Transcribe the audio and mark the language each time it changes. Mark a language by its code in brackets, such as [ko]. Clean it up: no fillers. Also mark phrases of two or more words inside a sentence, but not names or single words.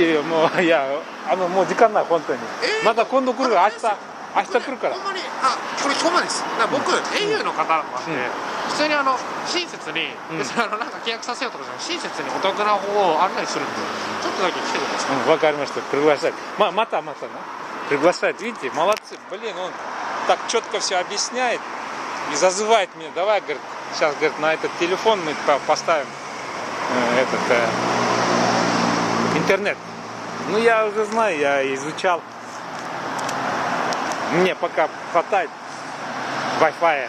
[ja] いやいや、もう時間ない、本当に。また今度来るから、明日来るから。ほんまに、これほんまです。だから僕 au の方なんで、普通に親切に、別になんか契約させようとかじゃなくて、親切にお得な方を案内するんで、ちょっとだけ来てください。わかりました. [ru] Приглашать. Мата, на. Приглашать. Видите, молодцы. Блин, он так четко все объясняет и зазывает меня. Давай, говорит, сейчас, говорит, на этот телефон мы поставим интернет. Ну, я уже знаю, я изучал. Мне пока хватает Wi-Fi.